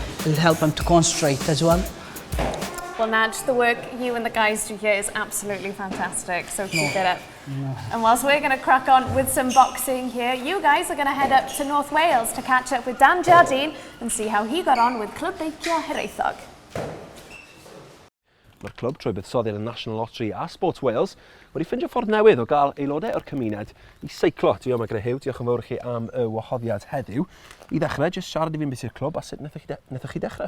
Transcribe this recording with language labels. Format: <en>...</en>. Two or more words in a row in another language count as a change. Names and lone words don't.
<en>It'll help them to concentrate as well. Well, Naj, the work you and the guys do here is absolutely fantastic, so keep it up. No. And whilst we're going to crack on with some boxing here, you guys are going to head up to North Wales to catch up with Dan Jardine and see how he got on with Clwb Beicio Hiraethog.</en> <cy>Mae'r clwb trwy buddsoddiad y National Lottery a Sport Wales wedi ffeindio ffordd newydd o gael aelodau o'r cymuned i seiclo. Diolch yn Huw, diolch yn fawr i chi am y wahoddiad heddiw. I ddechrau, jyst siarad i fi'n beth i'r clwb, a sut wnaethoch chi dechrau?</cy>